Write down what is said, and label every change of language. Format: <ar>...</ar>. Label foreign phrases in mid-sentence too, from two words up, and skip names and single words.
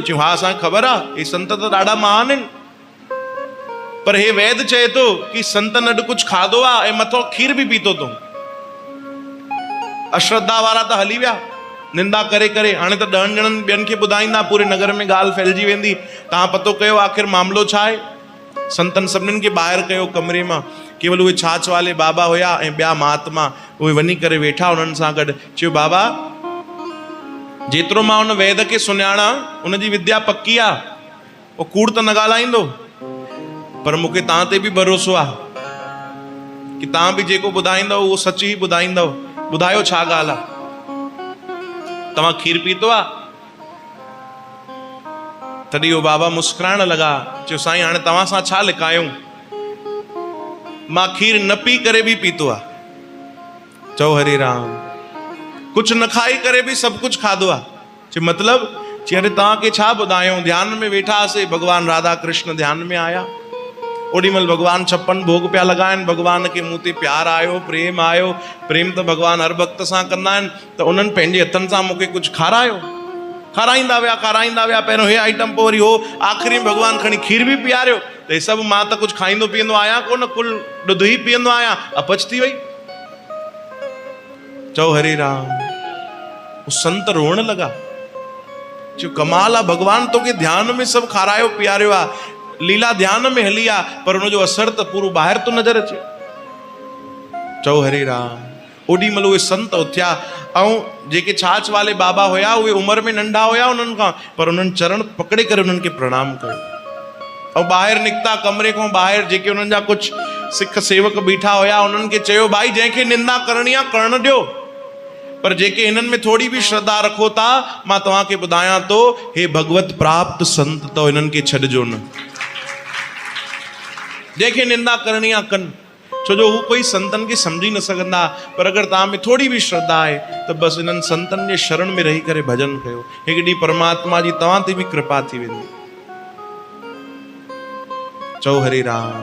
<sd>चयूं हा असांखे ख़बर आहे, हे संत त ॾाढा महान आहिनि, पर हे वैद चए थो कि संतनि अॼु कुझु खाधो आहे ऐं मथां खीर बि पीतो अथऊं। अश्रद्धा वारा त हली विया निंदा करे करे। हाणे त 10 ॼणनि ॿियनि खे ॿुधाईंदा, पूरे नगर में ॻाल्हि फैलिजी वेंदी। तव्हां पतो कयो आख़िर मामिलो छा आहे? संतनि सभिनीनि खे ॿाहिरि कयो कमरे मां, केवल उहे छाछ वाले बाबा हुया ऐं ॿिया महात्मा, उहे वञी करे वेठा उन्हनि सां गॾु। चयो बाबा जेतिरो मां हुन वैद खे सुञाणा, उनजी विद्या पक्की आहे, उहो कूड़ त न ॻाल्हाईंदो, पर मूंखे तव्हां ते बि भरोसो आहे कि तव्हां बि जेको ॿुधाईंदव उहो सच ई ॿुधाईंदव। ॿुधायो छा ॻाल्हि आहे? तव्हां खीर पीतो आहे? तॾहिं उहो बाबा मुस्कुराइण लॻा। चयो साईं हाणे तव्हां सां छा लिकायूं, मां खीर न पी करे बि पीतो आहे। चओ हरे राम। कुझु न खाई करे बि सभु कुझु खाधो आहे। चयो मतिलबु? चई अरे तव्हांखे छा ॿुधायूं, ध्यान में वेठा हुआसीं, भॻवान राधा कृष्ण ध्यान में आया, ओॾीमहिल भॻवान 56 भोग पिया लॻाइनि, भॻवान खे मूं ते प्यार आयो, प्रेम आयो। प्रेम त भॻवान हर भक्त सां कंदा आहिनि, त उन्हनि पंहिंजे हथनि सां मूंखे कुझु खारायो। खाराईंदा विया, पहिरियों हे आइटम, पोइ वरी हो, आख़िरी में भॻवान खणी खीर बि पीआरियो। त हे सभु मां त कुझु खाईंदो पीअंदो आहियां कोन, कुल ॾुध ई पीअंदो आहियां, अपच थी वई। चओ हरे राम। उहो संत रोअण लॻा। चयो कमाल आहे, भॻवान तोखे ध्यान में सभु खारायो पीआरियो आहे, लीला ध्यान में हली आहे, पर हुनजो असर त पूरो ॿाहिरि थो नज़र अचे। चओ हरे राम। ओॾी महिल उहे संत उथिया, ऐं जेके छाछ वाले बाबा हुया उहे उमिरि में नंढा हुया उन्हनि खां, पर उन्हनि चरण पकड़े करे उन्हनि खे प्रणाम कयो। ऐं ॿाहिरि निकिता, कमरे खां ॿाहिरि जेके उन्हनि जा कुझु सिख सेवक बीठा हुया, उन्हनि खे चयो भाई जंहिंखे निंदा करणी आहे करण ॾियो, पर जेके हिननि में थोरी बि श्रद्धा रखो था, मां तव्हांखे ॿुधायां थो, हे भगवत प्राप्त संत तो हिननि खे छॾिजो न। जंहिंखे निंदा करणी आहे कनि, छो जो हू कोई संतनि खे सम्झी न सघंदा, पर अगरि तव्हां में थोरी बि श्रद्धा आहे त बसि हिननि संतनि जे शरण में रही करे भॼन कयो, हिकु ॾींहुं परमात्मा जी तव्हां ते बि कृपा थी वेंदी। चओ हरे राम।</sd>